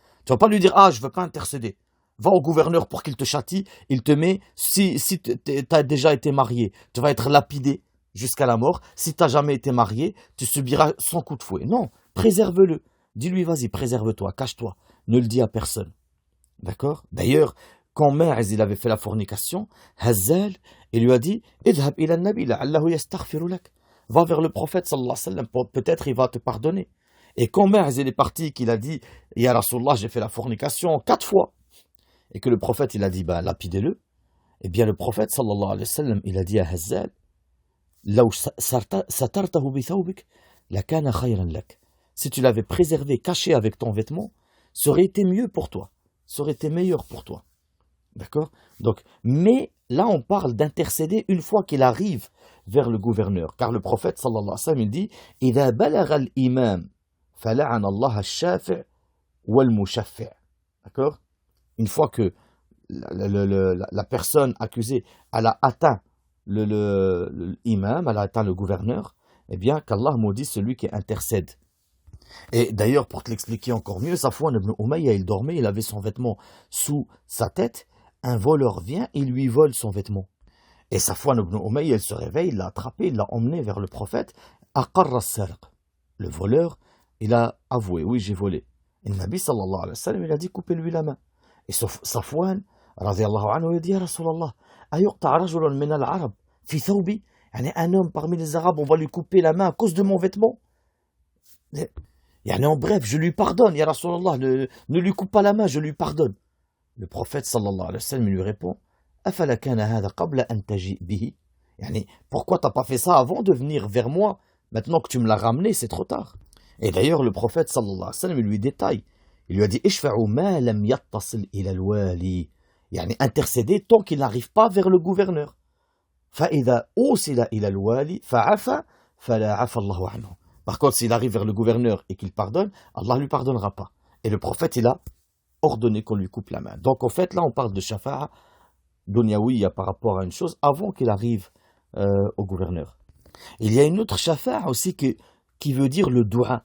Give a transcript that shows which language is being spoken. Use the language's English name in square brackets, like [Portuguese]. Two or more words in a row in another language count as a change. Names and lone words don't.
[French] Tu ne vas pas lui dire, je ne veux pas intercéder. Va au gouverneur pour qu'il te châtie, il te met, si tu as déjà été marié, tu vas être lapidé jusqu'à la mort. Si tu n'as jamais été marié, tu subiras 100 coups de fouet. Non, préserve-le. Dis-lui, vas-y, préserve-toi, cache-toi. Ne le dis à personne. D'accord? D'ailleurs, quand Ma'iz il avait fait la fornication, Hazzal, il lui a dit, [Arabic] اذهب إلى النبي لعله يستغفر لك. [French] Va vers le prophète [Arabic] صلى الله عليه وسلم, [French] peut-être il va te pardonner. Et quand Ma'iz il est parti, qu'il a dit, [Arabic] يا رسول الله, [French] j'ai fait la fornication 4 fois, et que le prophète il a dit, bah, lapidez-le, eh bien le prophète [Arabic] صلى الله عليه وسلم, [French] il a dit à Hazzal, [Arabic] لو سترته بثوبك لكان خيرا لك. [French] Si tu l'avais préservé, caché avec ton vêtement, ça aurait été mieux pour toi, ça aurait été meilleur pour toi. D'accord? Donc, mais là, on parle d'intercéder une fois qu'il arrive vers le gouverneur. Car le prophète, [Arabic] صلى الله عليه وسلم, [French] il dit [Arabic] إِذَا بَلَغَ الْإِمَامِ فَلَعَنَ اللَّهَ الشَّافِعِ وَالْمُشَفِّعِ. [French] D'accord? Une fois que la personne accusée, elle a atteint l'imam, elle a atteint le gouverneur, eh bien, qu'Allah maudisse celui qui intercède. Et d'ailleurs, pour te l'expliquer encore mieux, Safwan ibn Umayya, il dormait, il avait son vêtement sous sa tête. Un voleur vient et lui vole son vêtement. Et Safwan ibn Umayya, il se réveille, il l'a attrapé, il l'a emmené vers le prophète. [Arabic] أقر السارق. [French] Le voleur, il a avoué, oui, j'ai volé. Et le [Arabic] النبي صلى الله عليه وسلم, [French] il a dit, coupez-lui la main. Et Safwan, [Arabic] رضي الله عنه, [French] il a dit, [Arabic] يا رسول الله، أيقطع رجل من العرب في ثوبي. [French] Un homme parmi les Arabes, on va lui couper la main à cause de mon vêtement. En bref, je lui pardonne, [Arabic] يا رسول الله, [French] ne lui coupe pas la main, je lui pardonne. Le prophète [Arabic] صلى الله عليه وسلم [French] lui répond, [Arabic] أفلا كان هذا قبل أن تجيء به. [French] Pourquoi t'as pas fait ça avant de venir vers moi? Maintenant que tu me l'as ramené, c'est trop tard. Et d'ailleurs, le prophète [Arabic] صلى الله عليه وسلم [French] il lui détaille. Il lui a dit, [Arabic] اشفعوا ما لم يتصل إلى الوالي. [French] Intercéder tant qu'il n'arrive pas vers le gouverneur. [Arabic] فإذا وصل إلى الوالي فعفا فلا عفا الله عنه. [French] Par contre, s'il arrive vers le gouverneur et qu'il pardonne, Allah ne lui pardonnera pas. Et le prophète, il a ordonné qu'on lui coupe la main. Donc, en fait, là, on parle de [Arabic] شفاعة دنيوية [French] par rapport à une chose avant qu'il arrive au gouverneur. Il y a une autre shafa'a aussi qui veut dire le dua.